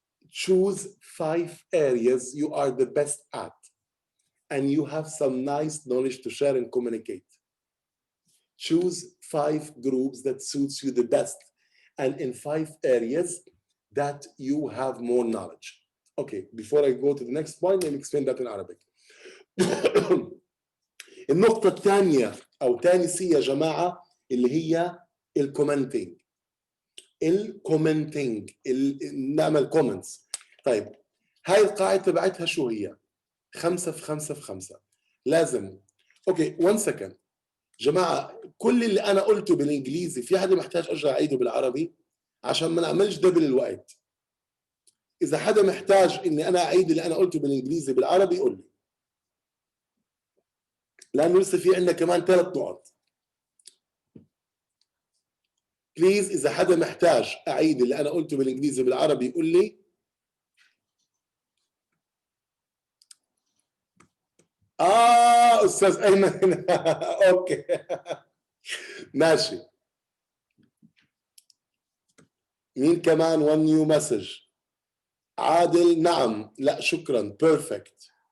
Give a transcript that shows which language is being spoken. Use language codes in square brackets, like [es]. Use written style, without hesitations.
[en] Choose 5 areas you are the best at and you have some nice knowledge to share and communicate. Choose 5 groups that suits you the best and in 5 areas that you have more knowledge. Okay, before I go to the next point, let me explain that in Arabic. [ar] النقطة الثانية أو تاني سي يا جماعة اللي هي الكومنتينج. الكومنتينج نعمل كومنتس. طيب هاي القاعدة تبعتها شو هي؟ 5 في 5 في 5. لازم اوكي 1 سكند جماعة، كل اللي أنا قلته بالإنجليزي في حدا محتاج أرجع أعيده بالعربي عشان ما نعملش دبل الوقت. إذا حدا محتاج إني أنا أعيد اللي أنا قلته بالإنجليزي بالعربي قول لي. لأنه لسه في عندنا كمان 3 نقط. بليز إذا حدا محتاج أعيد اللي أنا قلته بالإنجليزي بالعربي يقول لي. أستاذ أيمن أوكي ماشي. مين كمان؟ [en] 1 new message. [ar] عادل نعم لا شكرا perfect.